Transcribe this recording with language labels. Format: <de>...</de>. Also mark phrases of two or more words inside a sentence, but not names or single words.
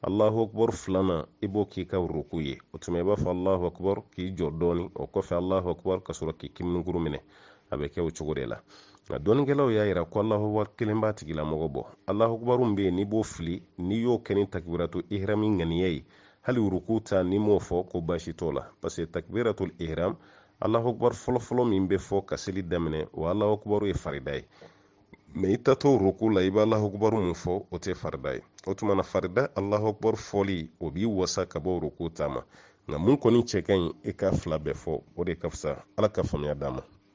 <ar>الله أكبر</ar> <bm>filana i b'o k'i ka ruku ye o tuma i b'a fɔ</bm> <ar>الله أكبر</ar> <bm>k'i jɔ dɔɔni o kɔfɛ</bm> <ar>الله أكبر</ar> <bm>ka sɔrɔ k'i kiminiguru minɛ a bɛ kɛ o cogo de la nka dɔɔnikɛlaw y'a yira ko</bm> <ar>الله أكبر</ar> <bm>kelen b'a tigilamɔgɔ bɔ</bm> <ar>الله أكبر</ar> <bm>bɛ yen n'i b'o fili n'i y'o kɛ ni</bm> <ar>تكبيرة الإحرام</ar> <bm>ŋaniya ye hali ruku ta n'i m'o fɔ ko baasi t'o la</bm> <fr>parce que</fr> <ar>تكبيرة الإحرام الله أكبر</ar> <bm>fɔlɔfɔlɔ min bɛ fɔ ka seli daminɛ o</bm> <ar>الله أكبر</ar> <bm>ye farida ye mɛ i tatɔ ruku la i bɛ</bm> <ar>الله أكبر</ar> <bm>mun fɔ o tɛ farida ye o tuma na farida</bm> <ar>الله أكبر</ar> <bm>fɔli o b'i wasa ka bɔ ruku ta ma nka mun kɔni cɛ ka ɲi i ka fila bɛɛ fɔ o de ka fisa ala ka faamuya d'a ma</bm>